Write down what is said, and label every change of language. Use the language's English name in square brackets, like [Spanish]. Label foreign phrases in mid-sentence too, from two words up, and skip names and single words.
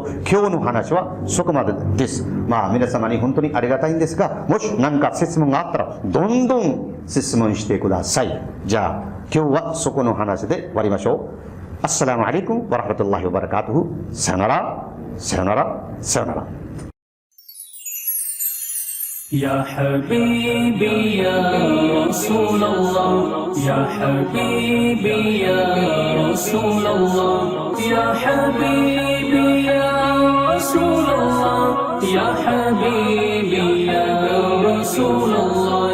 [Japanese] 今日の話はそこまでです。まあ皆様に本当にありがたいんですが、もし何か質問があったらどんどん質問してください。じゃあ今日はそこの話で終わりましょう。 [Arabic] السلام عليكم ورحمة الله وبركاته. [Japanese] さよなら、さよなら、さよなら。 [Arabic] يا حبيبي يا رسول الله يا حبيبي يا رسول الله يا حبيبي يا رسول الله يا حبيبي يا رسول الله